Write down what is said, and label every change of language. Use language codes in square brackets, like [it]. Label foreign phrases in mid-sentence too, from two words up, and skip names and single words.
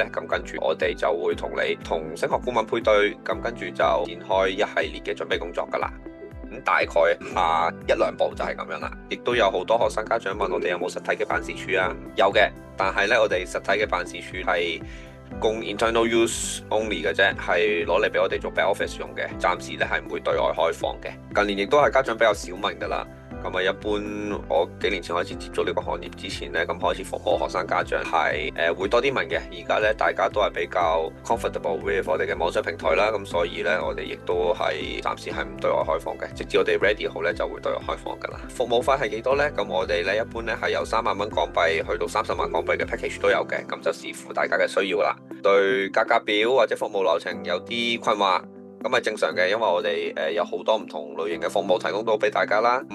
[yue] 咁跟住我哋就會同你同升學顧問配對，咁跟住就展開一系列嘅準備工作噶啦。咁大概下一兩步就係咁樣啦。亦都有好多學生家長問我哋有冇實體嘅辦事處啊？有嘅，但係咧我哋實體嘅辦事處係供 [en] internal use only [yue] 嘅啫，係攞嚟俾我哋做 [en] back office [yue] 用嘅，暫時咧係唔會對外開放嘅。近年亦都係家長比較少問噶啦。咁啊，一般我幾年前開始接觸呢個行業之前咧，咁開始服務學生家長係會多啲問嘅。而家咧大家都係比較 [en] comfortable with [yue] 我哋嘅網上平台啦，咁所以咧我哋亦都係暫時係唔對外開放嘅，直至我哋 ready 好咧就會對外開放噶啦。服務費係幾多咧？咁我哋咧一般咧係由3萬蚊港幣去到30萬港幣嘅 package 都有嘅，咁就視乎大家嘅需要啦。對價格表或者服務流程有啲困惑，咁係正常嘅，因為我哋有好多唔同類型嘅服務提供到俾大家啦。